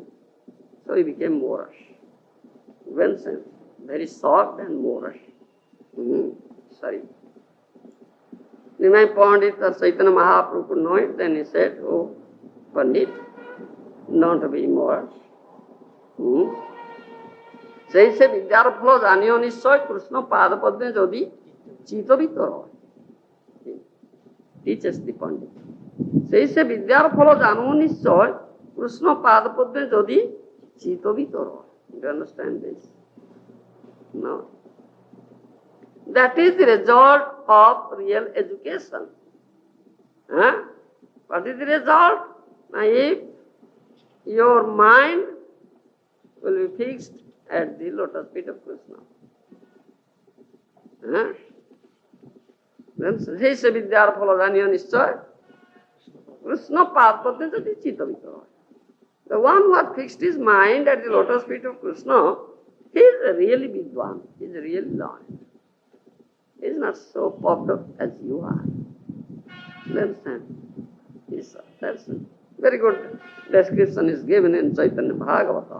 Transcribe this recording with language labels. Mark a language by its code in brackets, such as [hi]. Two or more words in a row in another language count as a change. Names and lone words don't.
[en] So he became Moorish. Vincent, very soft and Moorish. Sorry. Nimai Pandit or Chaitanya Mahaprabhu could know it, then he said, oh, Pandit, don't be Moorish. [bn] জৈসে বিদ্যার ফল জানিয়ো নিশ্চয় কৃষ্ণ পাদ পদ্মে যদি চিতবিত রহে [en] teaches the Pandit. [bn] সেজ এ বিদ্যার ফলো জানো নিশ্চয় কৃষ্ণ পাদপদ্মে যদি চিতো বিতরা. [en] Do you understand this? No. That is the result of real education. Huh? What is the result? Now, if your mind will be fixed at the lotus feet of Krishna. Huh? Then [bn] সেজ এ বিদ্যার ফলো জানো নিশ্চয় কৃষ্ণ পাদপদ্মে যদি চিতো বিতরা. [en] The one who has fixed his mind at the lotus feet of Krishna, he is really Vidwan, he is really learned. He is not so puffed up as you are. You understand? Yes, that's a very good description is given in Śrīmad-Bhāgavatam.